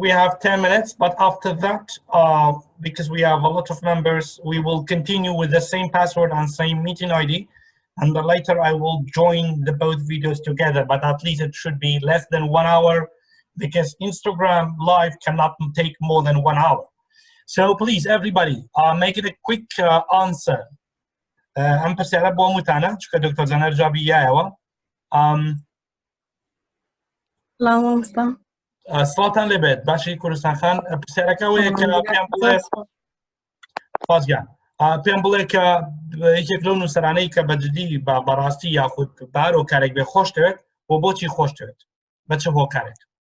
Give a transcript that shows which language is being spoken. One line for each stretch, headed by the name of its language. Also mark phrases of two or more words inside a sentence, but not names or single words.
English: We have 10 minutes, but after that, because we have a lot of members, we will continue with the same password and same meeting ID. And then later I will join the both videos together, but at least it should be less than 1 hour because Instagram live cannot take more than 1 hour. So please, everybody, make it a quick answer. I'm percebe
Central Kurdish: بۆ متانە چکە دکتۆر زەنەر جوابی یایەوە. سڵاتان لێبێت باشی کوردستان خان پرسیارەکە وەیە کە پێم بڵێ بازگیان پێم بڵێ کە یەکێک لەو نووسەرانەی کە بەجددی بەڕاستی یاخود بارۆکارێک بێ خۆش دەوێت بۆ بۆچی خۆش دەوێت بە چ هۆکارێک